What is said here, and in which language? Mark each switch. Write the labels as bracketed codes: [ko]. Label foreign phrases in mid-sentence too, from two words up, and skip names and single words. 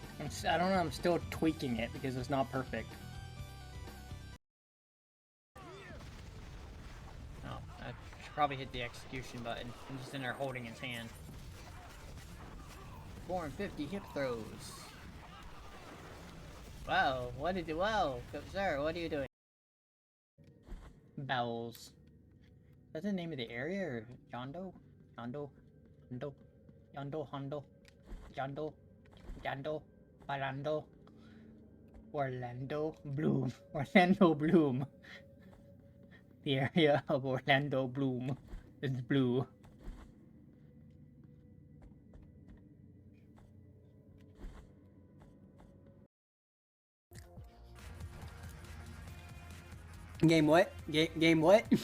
[en] I don't know, I'm still tweaking it because it's not perfect. Oh, I should probably hit the execution button. I'm just in there holding his hand. 450 hip throws. Wow, what did you, wow, sir, what are you doing? Bowels. Is that the name of the area, or Yondo? Yondo? Yondo? Yondo? Hondo? Yondo? Yando? Balando? Orlando Bloom. Orlando Bloom. The area of Orlando Bloom is blue. Game what? Game what?